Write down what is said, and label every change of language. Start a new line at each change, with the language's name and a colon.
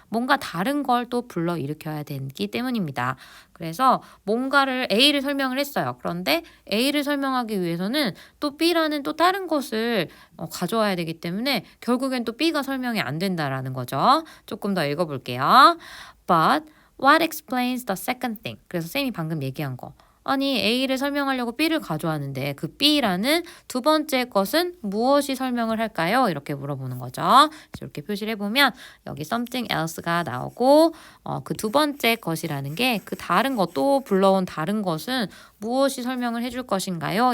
Korean: 뭔가 다른 걸 또 불러일으켜야 되기 때문입니다. 그래서 뭔가를 A를 설명을 했어요. 그런데 A를 설명하기 위해서는 또 B라는 또 다른 것을 가져와야 되기 때문에 결국엔 또 B가 설명이 안 된다라는 거죠. 조금 더 읽어볼게요.
English: But what explains the second thing?
Korean: 그래서 쌤이 방금 얘기한 거. 아니 A를 설명하려고 B를 가져왔는데 그 B라는 두 번째 것은 무엇이 설명을 할까요? 이렇게 물어보는 거죠. 이렇게 표시를 해보면 여기
English: something else
Korean: 가 나오고 그 두 번째 것이라는 게 그 다른 것, 또 불러온 다른 것은 무엇이 설명을 해줄 것인가요?